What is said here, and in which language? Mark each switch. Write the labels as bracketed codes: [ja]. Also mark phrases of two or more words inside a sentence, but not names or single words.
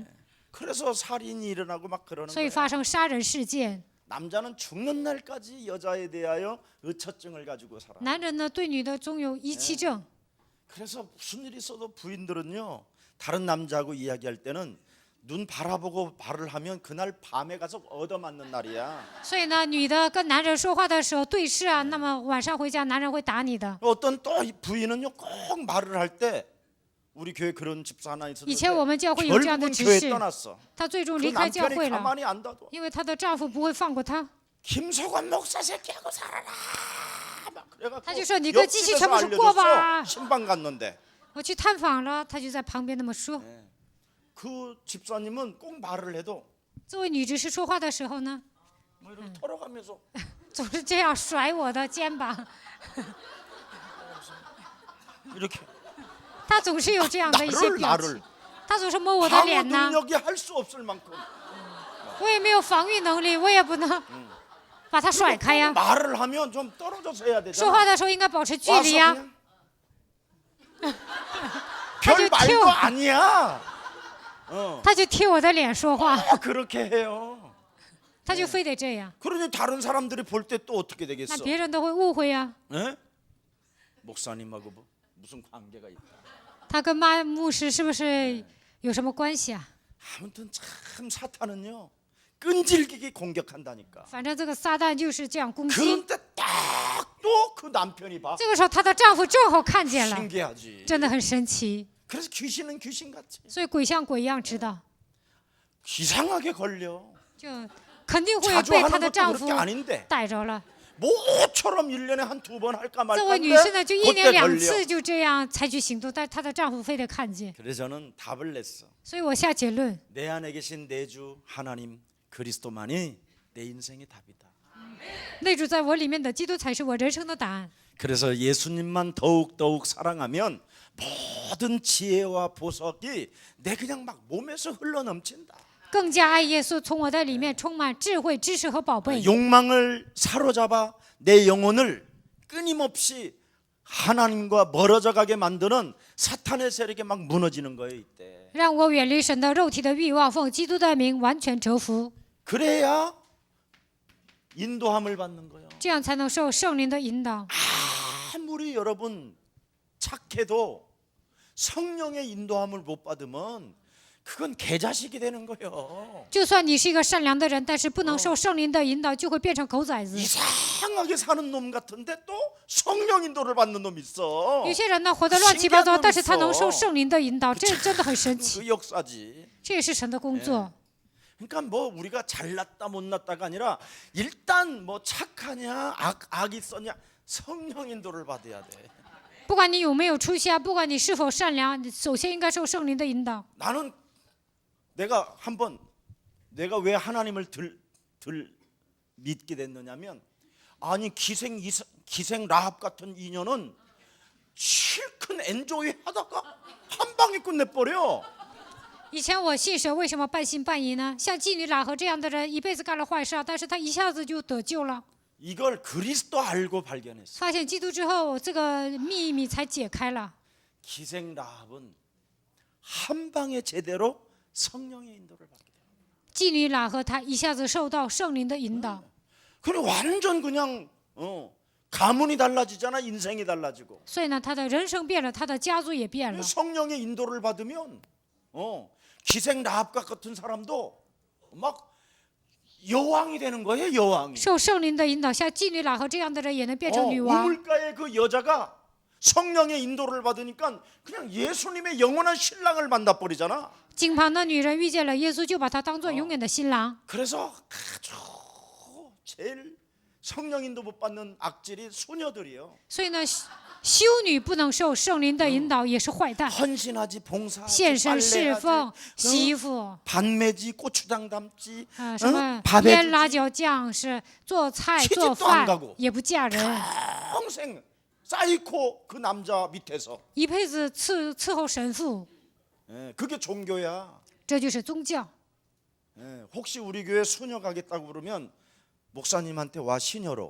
[ko] 그래서 살인이 일어나고 막 그러는 [zh] 所以 [ko] 거야. [zh] 发生杀人事件。 [ko] 남자는 죽는 날까지 여자에 대하여 의처증을 가지고 살아. [zh] 男人呢，对女的总有遗弃症， [ko] 그래서 무슨 일이 있어도 부인들은요 다른 남자하고 이야기할 때는 눈 바라보고 말을 하면 그날 밤에 가서 얻어맞는 날이야. [zh] 所以呢，女的跟男人说话的时候对视啊，那么晚上回家，男人会打你的。 [ko] 어떤 또 부인은요 꼭 말을 할 때 우리 교회 그런 집사 하나 [zh] 以 [ko] 있었는데 [zh] 前我们教会有这样的 [ko] 결국은 [zh] 指 [ko] 교회 [zh] 示， [ko] 떠났어. [zh] 她最终 [ko] 그 [zh] 离开教 [ko] 남편이 [zh] 会了， [ko] 가만히 안 놔둬. [zh] 因为她的丈夫不会放过她。 [ko] 김석원 목사 새끼하고 살아라. 막 그래갖고 [zh] 他就说你跟机器全部是 [ko] 옆집에서 [zh] 过吧。 [ko] 알려줬어. 신방 갔는데 [zh] 我去探访了，她就在旁边那么说。 [ko] 그 집사님은 꼭 말을 해도 [zh] 作为女执事说话的时候呢， [ko] 뭐 이렇게 털어가면서 [zh] 总是这样甩我的肩膀， [ko] 이렇게 [zh] 她总是有这样的一些表情 [ko] 나를 ， [zh] 她总是摸我的 [ko] 방어 [zh] 脸呐， [ko] 능력이 할 수 없을 만큼 [zh] 我也没有防御能力，我也不能把她甩开呀。 [ko] 말을 하면 좀 떨어져서 해야 [zh] 说话 [ko] 되잖아. [zh] 的时候应该保持距 [ko] 와서 [zh] 离呀。 [ko] 그냥 별 아주 튀어. 말도 아니야. [zh] 她就贴我的脸说话， [ko] 그렇게 해요. [zh] 他就非得这样， [ko] 그러니 다른 사람들이 볼 때 또 어떻게 [zh] 那 [ko] 되겠어? [zh] 别人都会误会呀。 [ko] 예? 목사님하고 뭐 무슨 관계가 있다. [zh] 他跟牧师是不是有什么关系啊？ [ko] 아무튼 참 사탄은요 끈질기게 공격한다니까. [zh] 反正这个撒旦就是这样攻击。 [ko] 그런데 딱 또 그 남편이 봐. [zh] 这个时候，她的丈夫正好看见了， [ko] 신기하지. [zh] 真的很神奇。 [ko] 그래서 귀신은 귀신같이 [zh] 所以鬼像鬼一样知道， [ko] 이상하게 걸려. [zh] 就肯定会 [ko] 자주 [zh] 被她 [ko] 하는 [zh] 的 [ko] 것도 [zh] 丈夫 [ko] 그렇게 아닌데 [zh] 逮着了。 [ko] 모처럼 1년에 한 2번 할까 [zh] 这 [ko] 말까 [zh] 位女士 [ko] 하는데 [zh] 呢，就一年 [ko] 그때 [zh] 2 [ko] 걸려. [zh] 次就这样采取行动，但是她的丈夫非得看见。 [ko] 그래서 저는 답을 냈어. [zh] 所以我下结论， [ko] 내 안에 계신 내 주 하나님 그리스도만이 내 인생의 답이다. [zh] 内住在我里面的基督才是我人生的答案。 [ko] 그래서 예수님만 더욱 사랑하면 모든 지혜와 보석이 내 그냥 막 몸에서 흘러넘친다. [zh] 更加爱耶稣，从我的里面充满智慧、知识和宝贝。 [ko] 욕망을 사로잡아 내 영혼을 끊임없이 하나님과 멀어져 가게 만드는 사탄의 세력에 막 무너지는 거예요 이때. [zh] 让我远离神的肉体的欲望，奉基督的名完全折服， [ko] 그래야 인도함을 받는 거예요. [zh] 这样才能受圣灵的引导。 [ko] 아무리 여러분 착해도 성령의 인도함을 못 받으면 그건 개자식이 되는 거예요. [zh] 就算你是一个善良的人，但是不能受圣灵的引导，就会变成狗崽子。 [ko] 이상하게 사는 놈 같은데 또 성령 인도를 받는 놈 있어. [zh] 有些人呢活得乱七八糟， [ko] 신기한 놈 [zh] 但是他能 [ko] 있어. [zh] 受圣灵的引导，这真的很神奇。 [ko] 그 역사지. [zh] 这也是神的工作。 [ko] 그러니까 뭐 우리가 잘났다 못났다가 아니라 일단 뭐 착하냐 악이 있었냐 성령 인도를 받아야 돼. [zh] 不管你有没有出息啊，不管你是否善良，你首先应该受聖靈的引導。 [ko] 나는 내가 한번 내가 왜 하나님을 들 믿게 됐느냐면 아니 기생 라합 같은 인연은 실컷 엔조이 하다가 한 방에 끝내버려. [zh] 以前我信神，为什么半信半疑呢？像妓女喇合这样的人，一辈子干了坏事啊，但是他一下子就得救了。 [ko] 이걸 그리스도 알고 발견했어. [zh] 发现基督之后，这个秘密才解开了。 [ko] 기생 라합은 한 방에 제대로 성령의 인도를 받게 돼. [zh] 妓女喇合她一下子受到圣灵的引导， [ko] 그래 완전 그냥 가문이 달라지잖아. 인생이 달라지고. [zh] 所以呢，她的人生变了，她的家族也变了。 [ko] 성령의 인도를 받으면 기생 라합과 같은 사람도 막 여왕이 되는 거예요. 여왕이. [zh] 受圣灵的引导，像妓女喇合这样的人也能变成女王。 [ko] 우물가의 그 여자가 성령의 인도를 받으니까 그냥 예수님의 영원한 신랑을 만나버리잖아. [zh] 井旁的女人遇见了耶稣，就把他当做永远的新郎。 [ko] 그래서 아주 제일 성령 인도 못 받는 악질이 소녀들이요. [zh] 所以呢，修女不能受圣灵的引导，也是坏蛋。 [ko] 헌신하지, 봉사하지, [zh] 献身侍奉、 [ko] 빨래하지, [zh] 洗衣服， [ko] 반매지, 고추장 담지, [zh] 什么 [ko] 밥에 [zh] 腌辣椒酱是做菜 [ko] 시집도 [zh] 做 [ko] 안 [zh] 饭 [ko] 가고 ， [zh] 也不嫁人， [ko] 평생 쌓이고 그 남자 밑에서. [zh] 一辈子伺候神父， [ko] 그게 종교야. [zh] 这就是宗教。 [ko] 혹시 우리 교회 수녀 가겠다고 그러면 목사님한테 와 시녀로.